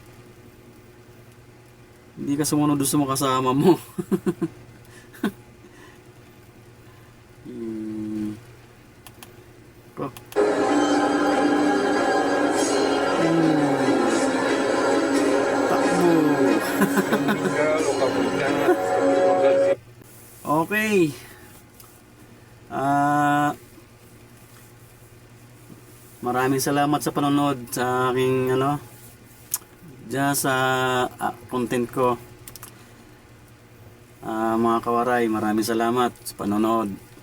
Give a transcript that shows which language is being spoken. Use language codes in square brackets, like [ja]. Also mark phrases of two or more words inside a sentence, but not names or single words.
[tl] Hindi ka sumunod doon sa mga kasama mo. Oh. Takbo. [id] Meninggal, oh kamu ingat. [tl] Okay. Maraming salamat sa panonood sa aking ano dyan sa content ko. Mga kawaray, maraming salamat sa panonood.